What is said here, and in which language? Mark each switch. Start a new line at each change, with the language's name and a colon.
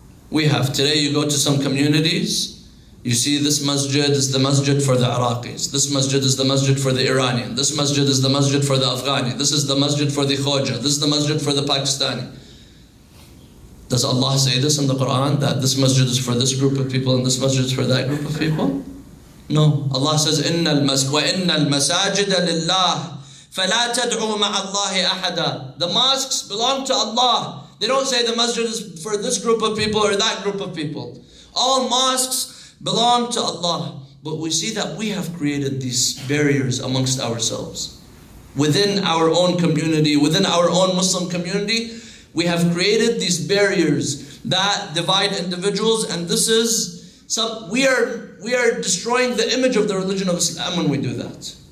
English: Today you go to some communities, you see this masjid is the masjid for the Iraqis. This masjid is the masjid for the Iranian. This masjid is the masjid for the Afghani. This is the masjid for the Khoja. This is the masjid for the Pakistani. Does Allah say this in the Quran, that this masjid is for this group of people and this masjid is for that group of people? No.
Arabic: Allah says, وَإِنَّ الْمَسَاجِدَ لِلَّهِ فَلَا تَدْعُوا مَعَ اللَّهِ أَحَدًا. The mosques belong to Allah.
English: They don't say the masjid is for this group of people or that group of people. All mosques belong to Allah. But we see that we have created these barriers amongst ourselves. Within our own community, within our own Muslim community, we have created these barriers that divide individuals, and this is we are destroying the image of the religion of Islam when we do that.